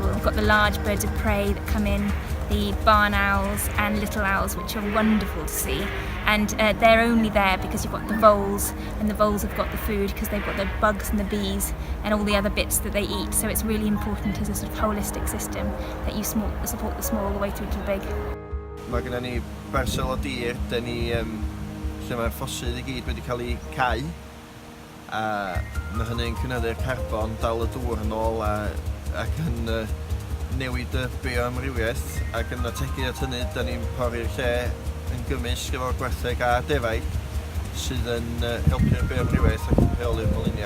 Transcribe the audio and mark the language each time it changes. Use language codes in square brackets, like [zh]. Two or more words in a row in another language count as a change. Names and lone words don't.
[en] We've got the large birds of prey that come in, the barn owls and little owls, which are wonderful to see, and they're only there because you've got the voles, and the voles have got the food because they've got the bugs and the bees and all the other bits that they eat. So it's really important as a sort of holistic system that you support the small all the way through to the big. [cy] Mae gennym ni bersel o dir, lle mae'r ffosydd I gyd wedi cael ei cau, a mae hynny'n cynyddu'r carbon dal y dŵr yn ôl ac yn newid y bioamrywiaeth, ac yn ategu at hynny, da ni'n porri'r lle yn gymysg efo gwertheg a defaid sydd yn helpu'r bioamrywiaeth ac yn rheoli'r molynia.